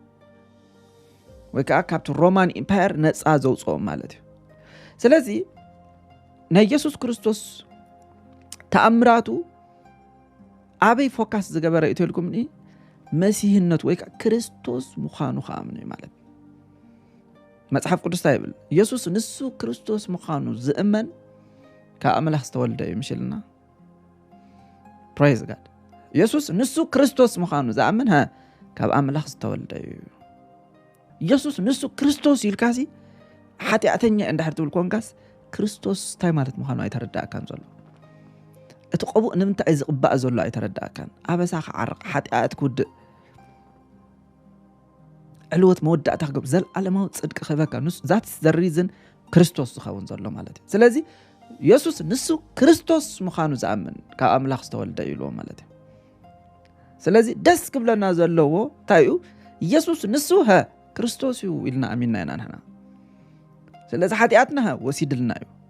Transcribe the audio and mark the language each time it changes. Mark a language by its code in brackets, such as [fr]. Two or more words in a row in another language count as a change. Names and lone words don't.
[ti] ወይ ከዓ ካብቲ ሮማን ኢምፓየር ነፃ ዘውጽኦም ማለት እዩ ስለዚ ናይ ኢየሱስ ክርስቶስ ተኣምራቱ ኣበይ ፎካስ ዝገበረ እትልኩምኒ መሲህነት ወይ ከዓ ክርስቶስ ምዃኑ ከኣምኑ ማለት መጽሓፍ ቅዱስ ይብል ኢየሱስ ንሱ ክርስቶስ ምዃኑ ዝእመን ካብ ኣምላኽ ዝተወልደ እዩ ምሽልና [en] praise god [ti] ኢየሱስ ንሱ ክርስቶስ ምዃኑ ዝኣምን ካብ ኣምላኽ ዝተወልደ እዩ ኢየሱስ ንሱ ክርስቶስ ይልካሲ ሓጢኣተኛ እንድሕር ትብል ኮንካስ ክርስቶስ እንታይ ማለት ምዃኑ ኣይተረዳእካን ዘሎ እቲ ቀቡእ ንምንታይ ዝቕባእ ዘሎ ኣይተረዳእካን ኣበሳ ክዓርቕ ሓጢኣት ክውድእ ዕልወት መወዳእታ ክገብር ዘለዓለማዊ ጽድቂ ክህበካ ንሱ [en] that's the reason [ti] ክርስቶስ ዝኸውን ዘሎ ማለት እዩ ስለዚ ኢየሱስ ንሱ ክርስቶስ ምዃኑ ዝኣምን ካብ ኣምላኽ ዝተወልደ ኢልዎ ማለት እዩ ስለዚ ደስ ክብለና ዘለዎ እንታይ እዩ ኢየሱስ ንሱ ክርስቶስ እዩ ኢልና ኣሚንና ኢና ንሕና ስለዚ ሓጢኣትና ወሲድልና እዩ